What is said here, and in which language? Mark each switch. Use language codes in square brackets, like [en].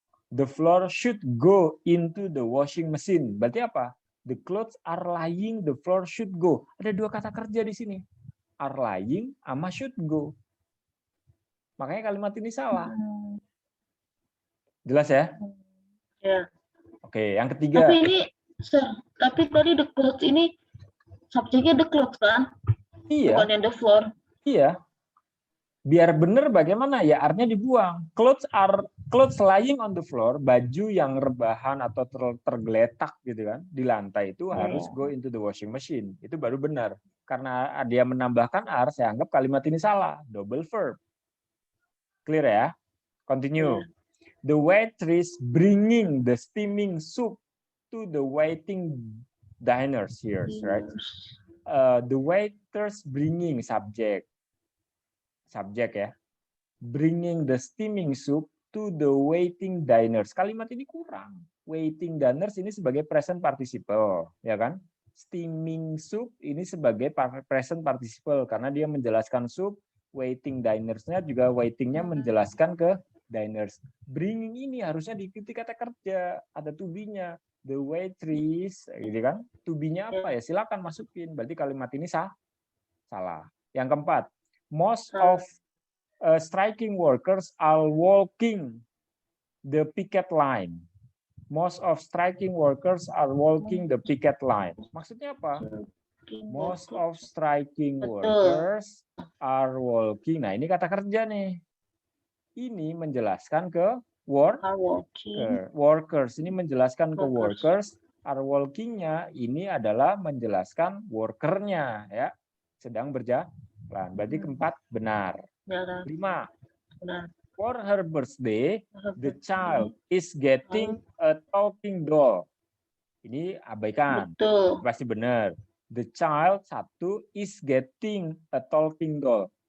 [en] The floor should go into the washing machine. [id] Berarti apa? [en] The clothes are lying. The floor should go. [id] Ada 2 kata kerja di sini. [en] Are lying [id] sama [en] should go. [id] Makanya kalimat ini salah. Jelas ya? Ya. Oke, yang ketiga. Tapi tadi the clothes ini subjeknya the clothes kan? Iya. Bukannya the floor. Iya. Biar benar bagaimana ya artinya dibuang. [en] Clothes lying on the floor, [id] baju yang rebahan atau tergeletak gitu kan di lantai itu harus [en] go into the washing machine. [id] Itu baru benar. Karena dia menambahkan are, saya anggap kalimat ini salah, double verb. [en] Clear ya? Continue. The waitress bringing the steaming soup to the waiting diners here, right? The waiters bringing subject [id] ya, [en] bringing the steaming soup to the waiting diners. [id] Kalimat ini kurang. Waiting diners ini sebagai present participle, ya kan? Steaming soup ini sebagai present participle karena dia menjelaskan soup. Waiting diners-nya juga waiting-nya menjelaskan ke diners. Bringing ini harusnya diikuti kata kerja, ada to be-nya. [en] The waitress, [id] gitu kan? To be-nya apa ya? Silakan masukin. Berarti kalimat ini salah. Yang keempat, [en] most of striking workers are walking the picket line. Most of striking workers are walking the picket line. [id] Maksudnya apa? [en] Most of striking workers are walking. [id] Nah, ini kata kerja nih. Ini menjelaskan ke workers. Ini menjelaskan ke workers. [en] Are walking- [id] nya ini adalah menjelaskan worker-nya ya. Sedang berjalan. Berarti keempat benar. 5. [en] For her birthday, the child is getting a talking doll. [id] Ini abaikan. Pasti benar. [en] The child 1 is getting a talking doll.